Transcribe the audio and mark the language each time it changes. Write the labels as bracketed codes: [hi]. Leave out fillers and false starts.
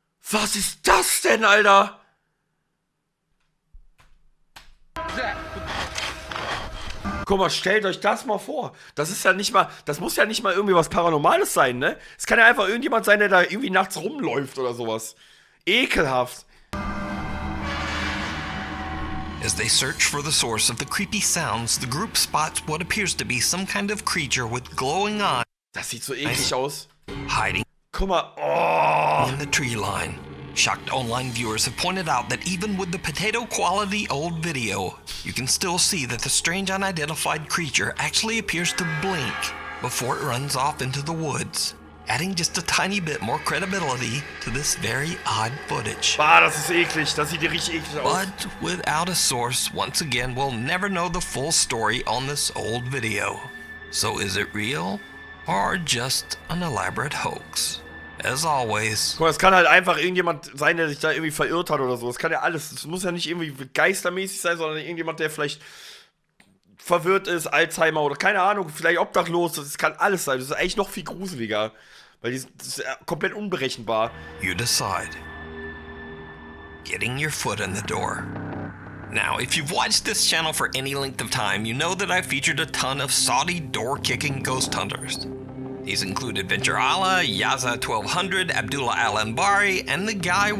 [de] Was ist das denn, Alter? Guck mal, stellt euch das mal vor. Das ist ja nicht mal, das muss ja nicht mal irgendwie was Paranormales sein, ne? Es kann ja einfach irgendjemand sein, der da irgendwie nachts rumläuft oder sowas. Ekelhaft. [en] As they search for the source of the creepy sounds, the group spots what appears to be some kind of creature with glowing eyes. [de] Das sieht so eklig aus. [en] Hiding. [de] Guck mal, oh. [en] In the tree line. Shocked online viewers have pointed out that even with the potato-quality old video, you can still see that the strange unidentified creature actually appears to blink before it runs off into the woods, adding just a tiny bit more credibility to this very odd footage. [de] Ah, das ist eklig. Das sieht richtig eklig aus. [en] But without a source, once again, we'll never know the full story on this old video. So is it real or just an elaborate hoax? As always. [de] Guck mal, es kann halt einfach irgendjemand sein, der sich da irgendwie verirrt hat oder so. Das kann ja alles. Es muss ja nicht irgendwie geistermäßig sein, sondern irgendjemand, der vielleicht verwirrt ist, Alzheimer oder keine Ahnung, vielleicht obdachlos. Das kann alles sein. Das ist eigentlich noch viel gruseliger. Weil das ist komplett unberechenbar. [en] You decide. Getting your foot in the door. Now, if you've watched this channel for any length of time, you know that I've featured a ton of Saudi door-kicking ghost hunters. These include Adventure Allah, Yaza 1200, Abdullah Al-Anbari, and the guy